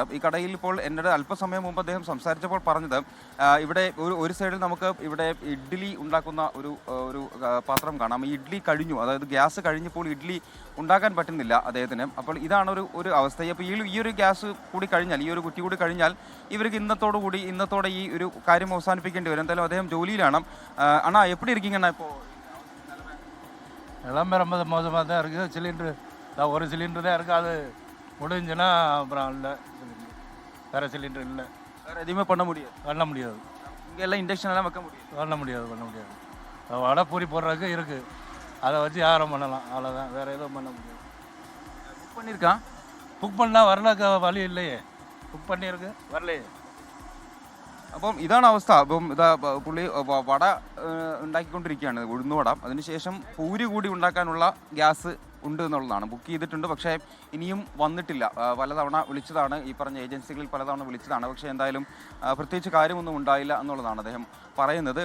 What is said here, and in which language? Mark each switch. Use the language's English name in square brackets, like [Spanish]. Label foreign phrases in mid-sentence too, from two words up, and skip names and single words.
[Malayalam] ഈ കടയിൽ ഇപ്പോൾ എന്നോട് അല്പസമയം മുമ്പ് അദ്ദേഹം സംസാരിച്ചപ്പോൾ പറഞ്ഞത് ഇവിടെ ഒരു സൈഡിൽ നമുക്ക് ഇവിടെ ഇഡ്ഡലി ഉണ്ടാക്കുന്ന ഒരു പാത്രം കാണാം. ഈ ഇഡ്ഡലി കഴിഞ്ഞു, അതായത് ഗ്യാസ് കഴിഞ്ഞപ്പോൾ ഇഡ്ഡലി ഉണ്ടാക്കാൻ പറ്റുന്നില്ല അദ്ദേഹത്തിന്. അപ്പോൾ ഇതാണ് ഒരു അവസ്ഥ. അപ്പോൾ ഈ ഒരു ഗ്യാസ് കൂടി കഴിഞ്ഞാൽ, ഈ ഒരു കുറ്റി കൂടി കഴിഞ്ഞാൽ ഇവർക്ക് ഇന്നത്തോടെ ഈ ഒരു കാര്യം അവസാനിപ്പിക്കേണ്ടി വരും. എന്തായാലും അദ്ദേഹം ജോലിയിലാണ്. അണ്ണാ [Tamil] எப்படி இருக்கீங்கண்ணா? இப்போ நிலம்பு ரொம்ப மோசமாக தான் இருக்குது. சிலிண்டரு ஒரு சிலிண்டர் தான் இருக்குது. அது முடிஞ்சுன்னா அப்புறம் இல்லை, வேறு சிலிண்டர் இல்லை, வேறு எதுவுமே பண்ண முடியாது. இங்கே எல்லாம் இண்டக்ஷன் எல்லாம் வைக்க முடியாது. பண்ண முடியாது. வடை பூரி போடுறதுக்கு இருக்குது, அதை வச்சு யாரும் பண்ணலாம், அவ்வளோதான், வேறு எதுவும் பண்ண முடியாது. புக் பண்ணியிருக்கான், புக் பண்ணால் வரல, வழி இல்லையே. புக் பண்ணியிருக்கு, வரலையே. [Malayalam] അപ്പം ഇതാണ് അവസ്ഥ. അപ്പം പുള്ളി വട ഉണ്ടാക്കിക്കൊണ്ടിരിക്കുകയാണ്, ഉഴുന്നുവട. അതിനുശേഷം പൂരി കൂടി ഉണ്ടാക്കാനുള്ള ഗ്യാസ് ഉണ്ട് എന്നുള്ളതാണ്. ബുക്ക് ചെയ്തിട്ടുണ്ട്, പക്ഷേ ഇനിയും വന്നിട്ടില്ല. പലതവണ വിളിച്ചതാണ്, ഈ പറഞ്ഞ ഏജൻസികളിൽ പലതവണ വിളിച്ചതാണ്, പക്ഷേ എന്തായാലും പ്രത്യേകിച്ച് കാര്യമൊന്നും ഉണ്ടായില്ല എന്നുള്ളതാണ് അദ്ദേഹം പറയുന്നത്.